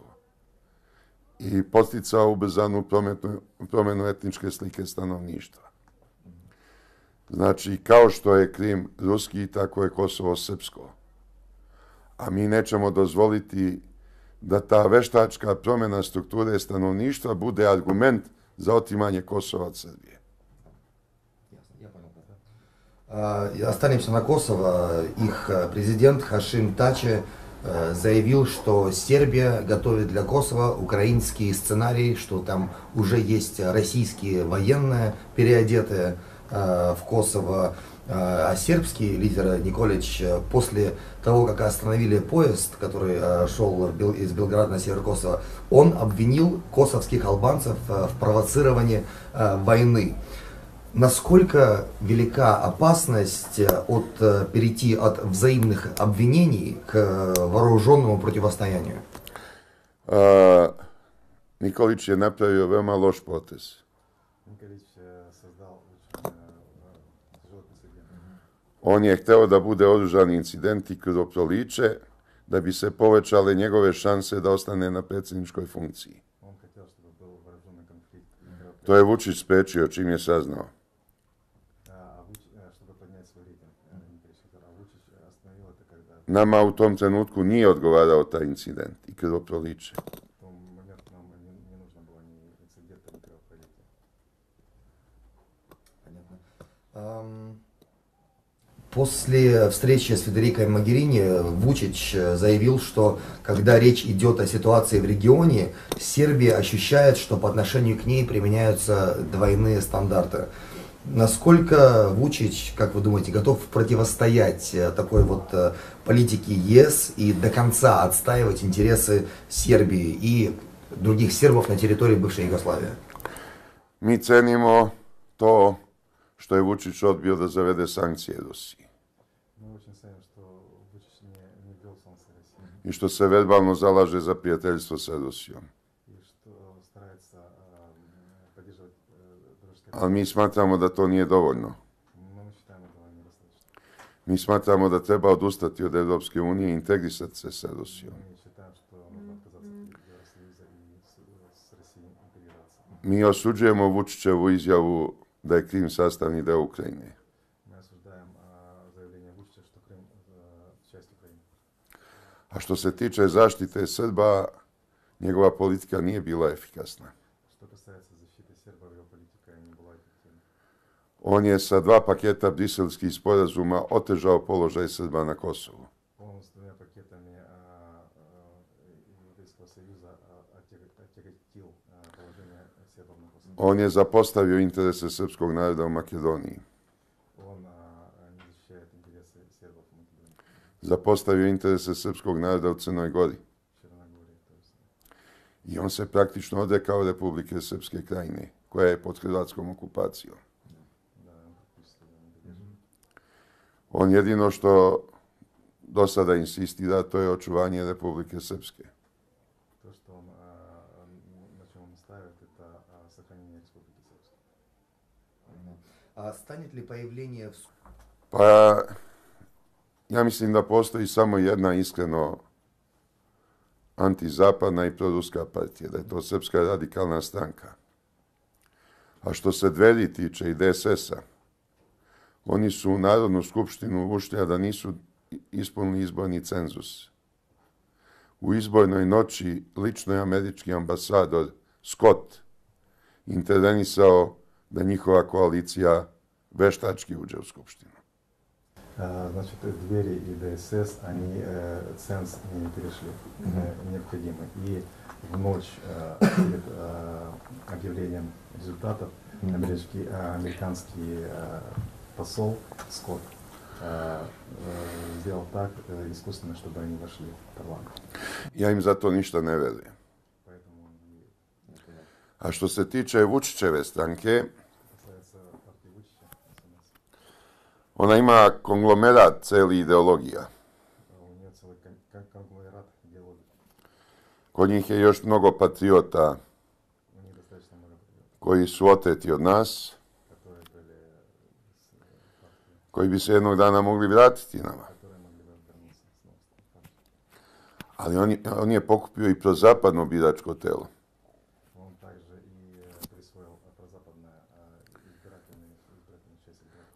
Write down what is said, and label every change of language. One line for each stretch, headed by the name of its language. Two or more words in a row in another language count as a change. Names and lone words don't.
Serbian: I podsticao ubrzanu promenu etničke slike stanovništva. Znači, kao što je Krim ruski, tako je Kosovo srpsko. A mi nećemo dozvoliti da ta veštačka promjena strukture stanovništva bude argument za otimanje Kosova od Srbije.
Russian: Я понял. Останемся на Косово. Их президент Хашим Тачи заявил, что Сербия готовит для Косово украинский сценарий, что там уже есть российские военные, переодетые в Косово. А сербский лидер Николич после того, как остановили поезд, который шел из Белграда на север Косово, он обвинил косовских албанцев в провоцировании войны. Насколько велика опасность перейти от взаимных обвинений к вооруженному противостоянию?
Serbian: Nikolić je napravio veoma loš potez.
Russian: Николич создал очень тяжелый прецедент.
Serbian: On je hteo da bude oružani incident i krvoproliće da bi se povećale njegove šanse da ostane na predsjedničkoj funkciji.
Russian: Он хотел, чтобы был вооруженный конфликт,
Serbian: To je Vučić sprečio čim je saznao.
Russian: чтобы поднять свой рейтинг. Николич хотел, а Vučić остановил это, когда
Serbian: Nama u tom trenutku nije odgovarao taj incident i krvoproliće.
Russian: в том момент нам не нужно было ни инцидента, ни кровопролития. Понятно. После встречи с Федерикой Могерини Вучич заявил, что когда речь идет о ситуации в регионе, Сербия ощущает, что по отношению к ней применяются двойные стандарты. Насколько Вучич, как вы думаете, готов противостоять такой вот политике ЕС и до конца отстаивать интересы Сербии и других сербов на территории бывшей Югославии?
Serbian: Mi cenimo to što je Vučić odbio da zavede sankcije Rusiji.
Russian: Мы очень ценим, что Вучич не ввел санкции России
Serbian: I što se verbalno zalaže za prijateljstvo sa Rusijom.
Russian: и что старается поддерживать дружеские
Serbian: Ali mi smatramo da to nije dovoljno.
Russian: Но мы считаем этого недостаточно.
Serbian: Mi smatramo da treba odustati od Europske unije i integrisati se sa Rusijom.
Russian: Мы считаем, что нужно отказаться от Евросоюза и с Россией интегрироваться.
Serbian: Mi osuđujemo Vučićevu izjavu da je Krim sastavni deo Ukrajine.
Russian: Мы осуждаем заявление Вучича, что Крым часть Украины.
Serbian: A što se tiče zaštite Srba, njegova politika nije bila efikasna.
Russian: Что касается защиты сербов, его политика не была эффективной.
Serbian: On je sa 2 paketa briselskih sporazuma otežao položaj Srba na Kosovu.
Russian: Он с двумя пакетами Европейского Союза отяготил положение сербов на Косово.
Serbian: On je zapostavio interese srpskog naroda u Makedoniji.
Russian: Он не защищает интересы сербов в Македонии,
Serbian: Zapostavio interese srpskog naroda u Crnoj Gori.
Russian: в Черногории. То есть,
Serbian: I on se praktično odrekao Republike Srpske krajine, koja je pod hrvatskom okupacijom.
Russian: да, он практически не поддерживает.
Serbian: On jedino što do sada insistira, to je očuvanje Republike Srpske.
Russian: То, что он, на чем он ставит, это сохранение Республики Српской. А станет ли появление в
Serbian: Pa, ja mislim da postoji samo jedna iskreno antizapadna i proruska partija, da je to Srpska radikalna stranka. A što se Dveri tiče i DSS-a, oni su u Narodnu skupštinu ušli, a da nisu ispunili izborni cenzus. U izbornoj noći lično je američki ambasador Scott intervenisao da njihova koalicija veštački uđe u skupštinu.
Russian: Значит, двери и ДСС, они ценз не перешли, необходимы. И в ночь перед объявлением результатов американский посол Скотт сделал так искусственно, чтобы они вошли в парламент.
Serbian: Ja im za to ništa ne verujem.
Russian: Поэтому не понятно.
Serbian: A što se tiče Vučićeve stranke,
Russian: Касается партии Вучича, СНС,
Serbian: ona ima konglomerat celi ideologija.
Russian: у нее целый конгломерат идеологий.
Serbian: Kod njih je još mnogo patriota
Russian: У них достаточно много патриотов,
Serbian: koji su oteti od nas,
Russian: которые были с партии,
Serbian: koji bi se jednog dana mogli vratiti nama.
Russian: которые могли бы вернуться снова с партией.
Serbian: Ali on je pokupio i prozapadno biračko telo.
Russian: Он также и присвоил прозападное избирательную часть избирателей.